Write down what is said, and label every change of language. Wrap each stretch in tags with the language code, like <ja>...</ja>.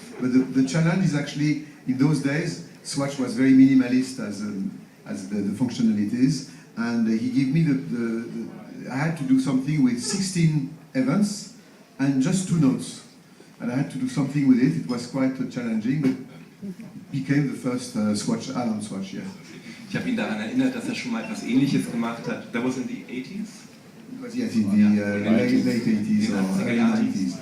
<en>But the challenge is actually, in those days, Swatch was very minimalist as the functionalities, and he gave me I had to do something with 16 events and just 2 notes. And I had to do something with it. It was quite challenging, but became the first Swatch, Alarm Swatch, yeah.</en> <de>Ich habe ihn daran erinnert, dass er schon mal etwas Ähnliches gemacht hat.</de> <en>That was in the 80s? It was, yes, in the late 80s or early 90s.</en>